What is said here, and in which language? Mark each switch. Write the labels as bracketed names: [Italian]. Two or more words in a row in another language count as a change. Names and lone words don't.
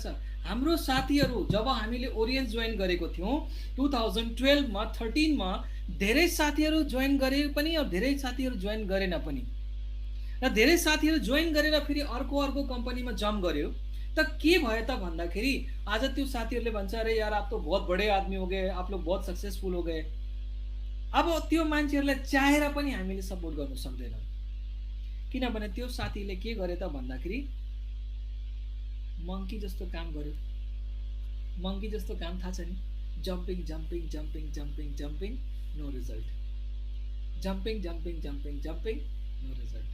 [Nepali] हाम्रो साथीहरू जब हामीले ओरियन्स जोइन गरेको थियौँ 2012 मा 13 मा धेरै साथीहरू जोइन गरे पनि और धेरै साथीहरू जोइन गरेन पनि, र धेरै साथीहरू जोइन गरेर फेरि अर्को कम्पनीमा जम्प गर्यो। त के भयो त भन्दाखेरि आज त्यो साथीहरूले भन्छ [Hindi] अरे यार आप तो बहुत बड़े आदमी हो गए, आप लोग बहुत सक्सेसफुल हो गए। अब त्यो मान्छेहरूलाई चाहेर पनि हामीले सपोर्ट गर्न सक्दैनौँ, किनभने त्यो साथीले के गरे त भन्दाखेरि मंकी जस्तो काम गर्यो। [Nepali] मंकी जस्तो काम थाहा छ नि, [English] jumping jumping jumping jumping jumping no result, जम्पिङ जम्पिङ जम्पिङ जम्पिङ नो रिजल्ट।